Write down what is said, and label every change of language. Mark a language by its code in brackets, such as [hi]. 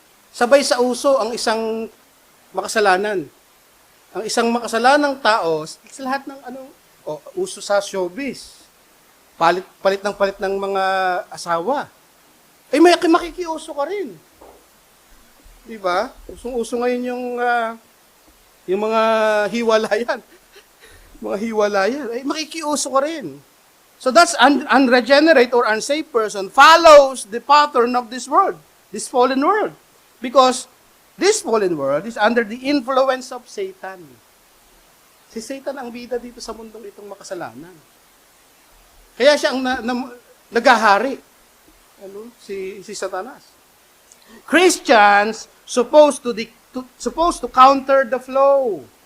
[tl] Sabay sa uso ang isang makasalanan. Ang isang makasalanang tao, sa lahat ng uso sa showbiz. Palit ng mga asawa. May makikiuso ka rin. Di ba? Usong-uso ngayon yung mga hiwalayan. Mga hiwalayan. Makikiuso ka rin. [en] So that's unregenerate or unsaved person follows the pattern of this world, this fallen world. Because this fallen world is under the influence of Satan. [tl] Si Satan ang bida dito sa mundong itong makasalanan. Kaya siya ang naghahari. Si Satanas. [en] Christians supposed to counter the flow.